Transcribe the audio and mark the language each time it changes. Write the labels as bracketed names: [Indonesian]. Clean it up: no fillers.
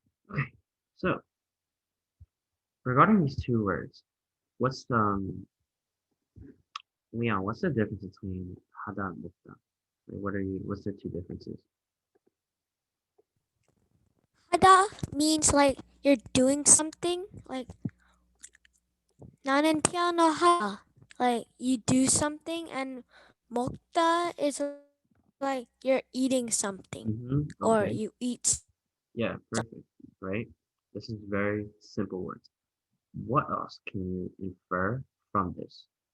[English] Okay. So regarding these two words, what's the Leon? What's the difference between hada and mukta? Like, what's the two differences? Hada means like you're doing something. [Korean] Like 나는 피아노 하다. [English] Like you do something, and 먹다 is like you're eating something or Okay. you eat. Yeah, perfect. Right? This is very simple words. What else can you infer from this?